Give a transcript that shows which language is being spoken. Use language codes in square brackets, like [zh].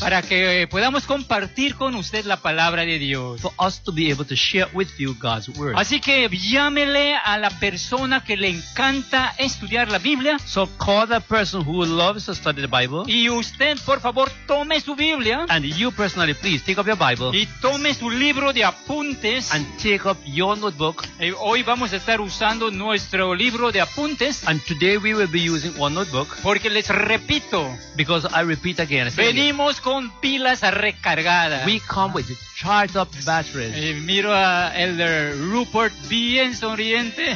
[es] Para que podamos compartir con usted la palabra de Dios. [en] For us to be able to share with you God's word. [es] Así que llámele a la persona que le encanta estudiar la Biblia. [en] So call the person who loves to study the Bible. [es] Y usted, por favor, tome su Biblia. [en] And you personally, please, take up your Bible. [es] Y tome su libro de apuntes. [en] And take up your notebook. [es] Y hoy vamos a estar usando nuestro libro de apuntes. [en] And today we will be using one notebook. [es] Porque les repito. [en] Because I repeat again. [es] Venimos con pilas recargadas. [en] We come with charged up batteries. [es] Y miro a Elder Rupert bien sonriente.